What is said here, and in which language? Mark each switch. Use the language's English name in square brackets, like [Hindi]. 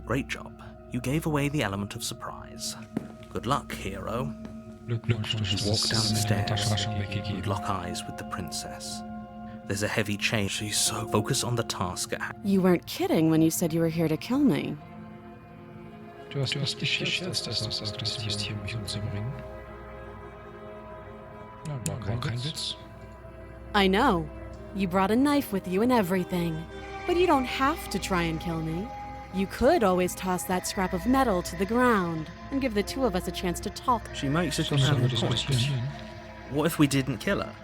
[English] Great job. You gave away the element of surprise. Good luck, hero. Walk down the stairs and lock eyes with the princess. There's a heavy chain. She's so focused on the task at hand. You weren't kidding when you said you were here to kill me. [German] Du hast nicht gescherzt, dass du sagtest, du bist hier, um mich umzubringen. Ja, war kein Witz. [English] I know. You brought a knife with you and everything. But you don't have to try and kill me. You could always toss that scrap of metal to the ground and give the two of us a chance to talk. She makes a compelling point. What if we didn't kill her?